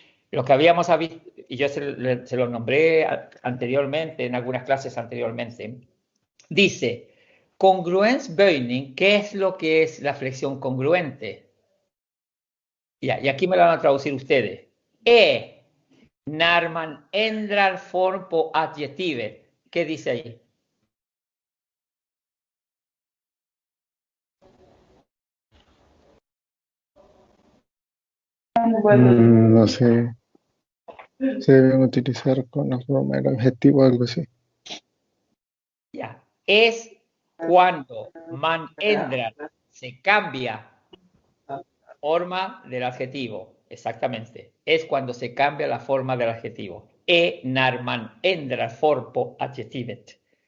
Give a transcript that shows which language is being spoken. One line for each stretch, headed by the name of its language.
Spanish: Lo que habíamos visto, y yo se lo nombré anteriormente, en algunas clases anteriormente, dice, congruens böning, ¿qué es lo que es la flexión congruente? Ya, y aquí me lo van a traducir ustedes.
Swedish: När man ändrar form på adjektivet.
Spanish: ¿Qué dice ahí? No sé. Se deben utilizar con la forma del adjetivo o algo así. Ya. Es cuando
Swedish: man ändrar,
Spanish: se cambia forma del adjetivo. Exactamente. Es cuando se cambia la forma del adjetivo.
Swedish: När man ändrar form på adjektivet.